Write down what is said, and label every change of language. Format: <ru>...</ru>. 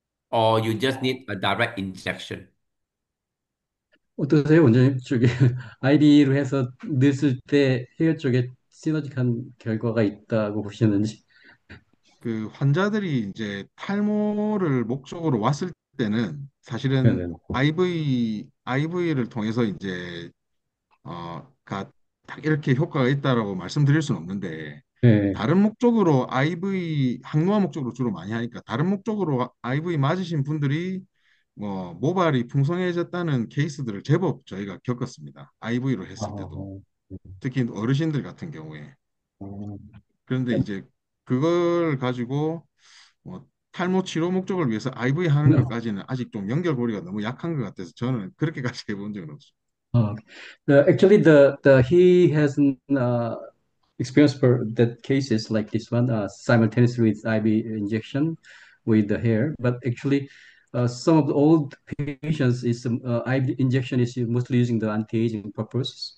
<en>Or you just need a direct injection?</en> <ko>어떠세요, 원장님? 쪽에 아이디로 해서 넣었을 때 헤어 쪽에 시너지한 결과가 있다고 보시는지? 그 환자들이 이제 탈모를 목적으로 왔을 때는 사실은 네네. IV를 통해서 이제 딱 이렇게 효과가 있다라고 말씀드릴 수는 없는데 네. 다른 목적으로 항노화 목적으로 주로 많이 하니까 다른 목적으로 IV 맞으신 분들이 뭐 모발이 풍성해졌다는 케이스들을 제법 저희가 겪었습니다. IV로 아, 했을 때도 특히 어르신들 같은 경우에 어, 그런데 이제 그걸 가지고 뭐 탈모 치료 목적을 위해서 IV 하는 것까지는 아직 좀 연결고리가 너무 약한 것 같아서 저는 그렇게까지 해본 적은 없습니다.</ko> <en>Uh, actually, he hasn't experienced for that cases like this one simultaneously with IV injection with the hair. But actually, some of the old patients is IV injection is mostly using the anti-aging purpose.</en>